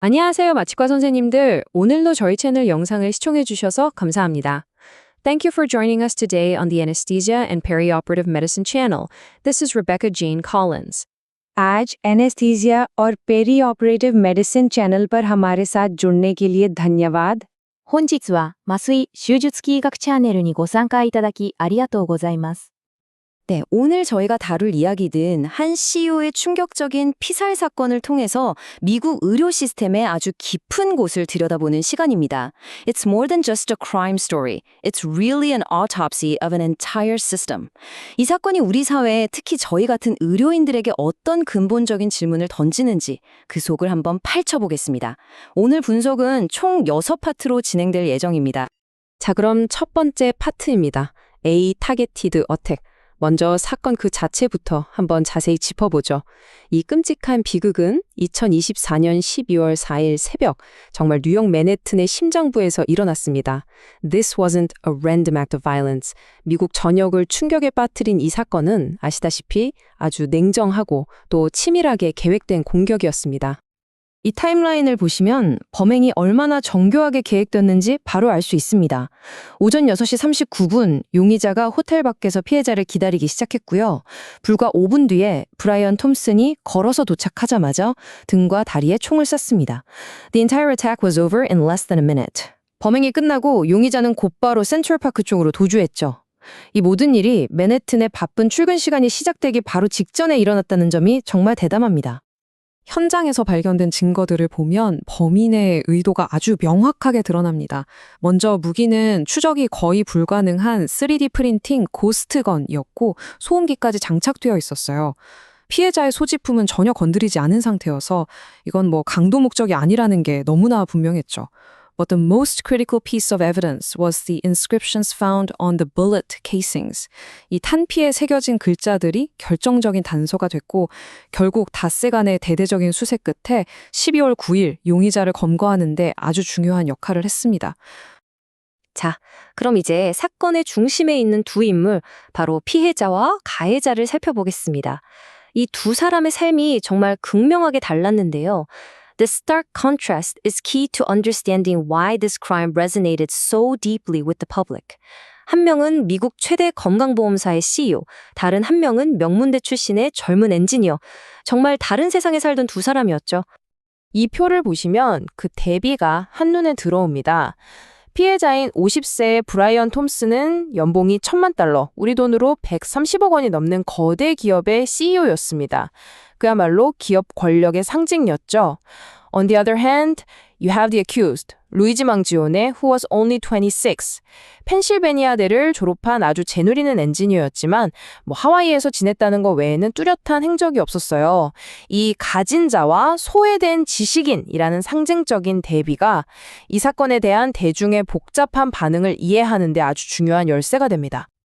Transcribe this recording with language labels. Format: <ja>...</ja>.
<ko>안녕하세요, 마치과 선생님들. 오늘도 저희 채널 영상을 시청해 주셔서 감사합니다.</ko> <en>Thank you for joining us today on the Anesthesia and Perioperative Medicine channel. This is Rebecca Jean Collins.</en> <hi>आज anaesthesia और peri operative medicine channel पर हमारे साथ जुड़ने के लिए धन्यवाद।</hi> <ja>本日は麻酔手術器医学チャンネルにご参加いただきありがとうございます。</ja> <ko>네, 오늘 저희가 다룰 이야기는 한 CEO의 충격적인 피살 사건을 통해서 미국 의료 시스템의 아주 깊은 곳을 들여다보는 시간입니다.</ko> <en>It's more than just a crime story. It's really an autopsy of an entire system.</en> <ko>이 사건이 우리 사회에 특히 저희 같은 의료인들에게 어떤 근본적인 질문을 던지는지 그 속을 한번 파헤쳐보겠습니다. 오늘 분석은 총 6파트로 진행될 예정입니다. 자, 그럼 첫 번째 파트입니다.</ko> <en>A 타겟티드 어택.</en> <ko>먼저 사건 그 자체부터 한번 자세히 짚어보죠. 이 끔찍한 비극은 2024년 12월 4일 새벽 정말 뉴욕 맨해튼의 심장부에서 일어났습니다.</ko> <en>This wasn't a random act of violence.</en> <ko>미국 전역을 충격에 빠뜨린 이 사건은 아시다시피 아주 냉정하고 또 치밀하게 계획된 공격이었습니다. 이 타임라인을 보시면 범행이 얼마나 정교하게 계획됐는지 바로 알 수 있습니다. 오전 6시 39분 용의자가 호텔 밖에서 피해자를 기다리기 시작했고요. 불과 5분 뒤에 브라이언 톰슨이 걸어서 도착하자마자 등과 다리에 총을 쐈습니다.</ko> <en>The entire attack was over in less than a minute.</en> <ko>범행이 끝나고 용의자는 곧바로 센트럴파크 쪽으로 도주했죠. 이 모든 일이 맨해튼의 바쁜 출근 시간이 시작되기 바로 직전에 일어났다는 점이 정말 대담합니다. 현장에서 발견된 증거들을 보면 범인의 의도가 아주 명확하게 드러납니다. 먼저 무기는 추적이 거의 불가능한 3D 프린팅 고스트건이었고 소음기까지 장착되어 있었어요. 피해자의 소지품은 전혀 건드리지 않은 상태여서 이건 강도 목적이 아니라는 게 너무나 분명했죠.</ko> <en>But the most critical piece of evidence was the inscriptions found on the bullet casings.</en> <ko>이 탄피에 새겨진 글자들이 결정적인 단서가 됐고 결국 닷새 간의 대대적인 수색 끝에 12월 9일 용의자를 검거하는 데 아주 중요한 역할을 했습니다. 자, 그럼 이제 사건의 중심에 있는 두 인물, 바로 피해자와 가해자를 살펴보겠습니다. 이 두 사람의 삶이 정말 극명하게 달랐는데요.</ko> <en>This stark contrast is key to understanding why this crime resonated so deeply with the public.</en> <ko>한 명은 미국 최대 건강보험사의 CEO, 다른 한 명은 명문대 출신의 젊은 엔지니어. 정말 다른 세상에 살던 두 사람이었죠. 이 표를 보시면 그 대비가 한눈에 들어옵니다. 피해자인 50세의 브라이언 톰슨은 연봉이 $10,000,000, 우리 돈으로 130억 원이 넘는 거대 기업의 CEO였습니다. 그야말로 기업 권력의 상징이었죠.</ko> <en>On the other hand, you have the accused, 루이지 망지오네, who was only 26.</en> <ko>펜실베니아대를 졸업한 아주 재누리는 엔지니어였지만 하와이에서 지냈다는 것 외에는 뚜렷한 행적이 없었어요. 이 가진 자와 소외된 지식인이라는 상징적인 대비가 이 사건에 대한 대중의 복잡한 반응을 이해하는 데 아주 중요한 열쇠가 됩니다.</ko>